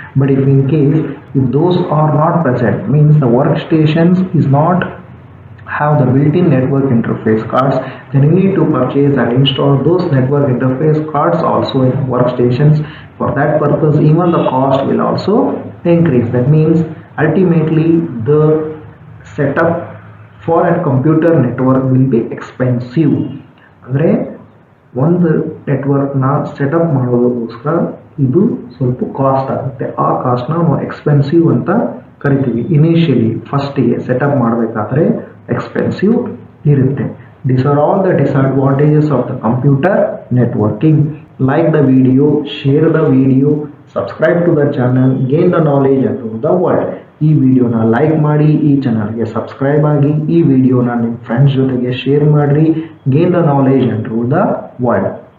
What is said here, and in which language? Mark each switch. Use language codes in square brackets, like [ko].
[en] But if in case if those are not present, means the workstations is not have the built-in network interface cards, then you need to purchase and install those network interface cards also in workstations. For that purpose, even the cost will also increase. That means ultimately the setup for a computer network will be expensive. [kn] ಅಂದರೆ ಒಂದು ನೆಟ್ವರ್ಕ್ನ setup ಮಾಡೋದಕ್ಕೋಸ್ಕರ ಇದು ಸ್ವಲ್ಪ cost ಆಗುತ್ತೆ. ಆ ಕಾಸ್ಟ್ನ ನಾವು expensive ಅಂತ ಕರಿತೀವಿ. ಇನಿಷಿಯಲಿ ಫಸ್ಟಿಗೆ ಸೆಟಪ್ ಮಾಡಬೇಕಾದ್ರೆ ಎಕ್ಸ್ಪೆನ್ಸಿವ್ ಇರುತ್ತೆ. [en] These are all the disadvantages of the computer networking. Like the video, share the video, subscribe to the channel, gain the knowledge and rule the world. [kn] ಈ ವಿಡಿಯೋನ ಲೈಕ್ ಮಾಡಿ, ಈ ಚಾನಲ್ಗೆ ಸಬ್ಸ್ಕ್ರೈಬ್ ಆಗಿ, ಈ ವಿಡಿಯೋನ ನಿಮ್ಮ ಫ್ರೆಂಡ್ಸ್ ಜೊತೆಗೆ ಶೇರ್ ಮಾಡಿರಿ. [en] Gain the knowledge and rule the world.